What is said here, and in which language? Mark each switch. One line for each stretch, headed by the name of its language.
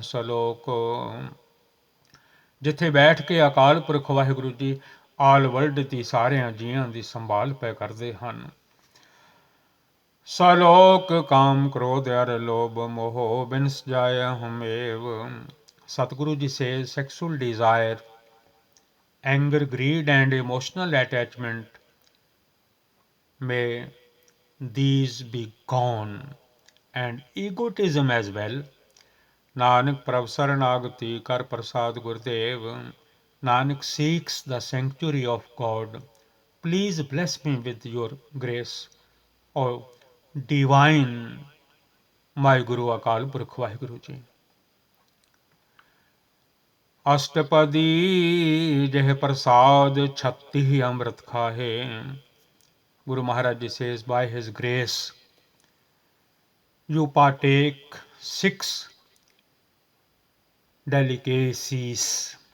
Punjabi: ਸਲੋਕ ਜਿੱਥੇ ਬੈਠ ਕੇ ਅਕਾਲ ਪੁਰਖ ਵਾਹਿਗੁਰੂ ਜੀ
English: all world
Punjabi: ਦੀ ਸਾਰਿਆਂ ਜੀਆਂ ਦੀ ਸੰਭਾਲ ਪੈ ਕਰਦੇ ਹਨ। ਸਲੋਕ ਕਾਮ ਕ੍ਰੋਧ ਅਰ ਲੋਭ ਮੋਹ ਬਿਨਸ ਜਾਏ ਹਮੇਵ।
English: Satguru ji says sexual desire, anger, greed and emotional attachment, may these be gone, and egotism as well.
Punjabi: Nanak prabh saranagati kar prasad Gurudev.
English: Nanak seeks the sanctuary of God. Please bless me with your grace, O divine my Guru Akal Purkh Vaheguru ji.
Punjabi: अष्टपदी जह प्रसाद छत्ती अमृत खाहे.
English: Guru Maharaj ji says, by his grace you partake 6 delicacies.